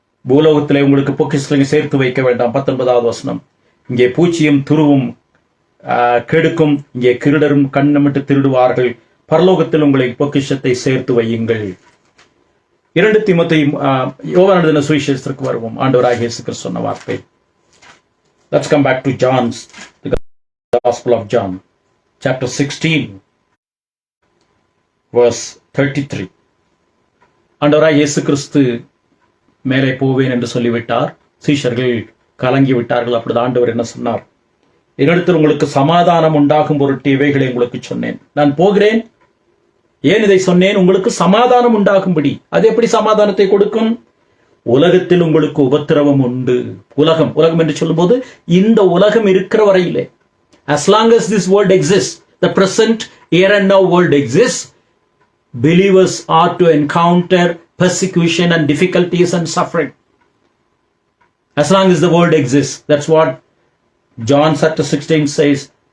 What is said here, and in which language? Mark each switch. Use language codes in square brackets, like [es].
[ta] பூலோகத்திலே உங்களுக்கு பொக்கிஷங்களை சேர்த்து வைக்க வேண்டாம். 19வது வசனம். இங்கே பூச்சியும் துருவும் கெடுக்கும், இங்கே கிருடரும் கண்ணமிட்டு திருடுவார்கள். பரலோகத்தில் உங்களை பொக்கிஷத்தை சேர்த்து வையுங்கள். 2 தீமோத்தேயு யோவான் எழுதின சுவிசேஷத்திற்கு வருவோம். ஆண்டவராகிய இயேசு கிறிஸ்து சொன்ன வார்த்தை. [en] Let's come back to the Gospel of John, chapter 16, verse 33. [ta] ஆண்டவராகிய இயேசு கிறிஸ்து மேலே போவேன் என்று சொல்லிவிட்டார். சீஷர்கள் கலங்கி விட்டார்கள். அப்பொழுது ஆண்டவர் என்ன சொன்னார்? என்னிடத்தில் உங்களுக்கு சமாதானம் உண்டாகும் பொருட்டு இவைகளை உங்களுக்கு சொன்னேன். நான் போகிறேன். ஏன் இதை சொன்னேன்? உங்களுக்கு சமாதானம் உண்டாகும்படி. அது எப்படி சமாதானத்தை கொடுக்கும்? உலகத்தில் உங்களுக்கு உபத்திரவம் உண்டு. உலகம் என்று சொல்லும் போது இந்த உலகம் இருக்கிற வரையிலே, [en] as long as this world exists, the present here and now world exists, believers are to encounter persecution and difficulties and suffering. As long as the world exists. That's what John chapter 16 says.